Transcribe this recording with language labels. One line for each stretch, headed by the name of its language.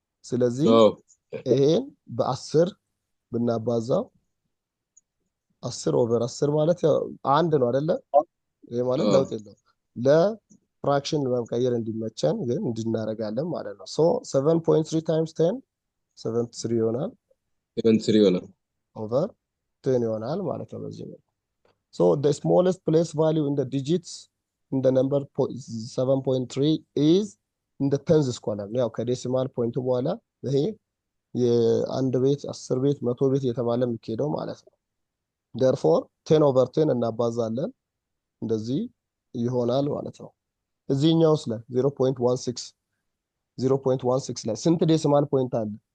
Amharic: ስለዚህ ይሄን በ10 ብናባዛው 10/10 ማለት ያው 1 ነው አይደለ? ይሄ ማለት ለውጥ የለውም። ለፍራክሽን መቀየር እንዲመቸን ግን እንድናረጋለን ማለት ነው። ሶ 7.3 times 10 73 ይሆናል። 73 ይሆናል
English: over 10
Amharic: ይሆናል ማለት ነው በዚህ ነው።
English: So the smallest place value in the digits in the number 7.3 is in the tens column.
Amharic: ያው ከዴሲማል ፖይንቱ በኋላ ይሄ የአንድ ቤት 10 ቤት 100 ቤት የተባለ የሚሄደው ማለት ነው። therefore 10/10 እናባዛለን እንደዚህ ይሆናል ማለት ነው። እዚህኛውስ ላይ 0.16 ላይ ስንት ዴሲማል ፖይንት አለ?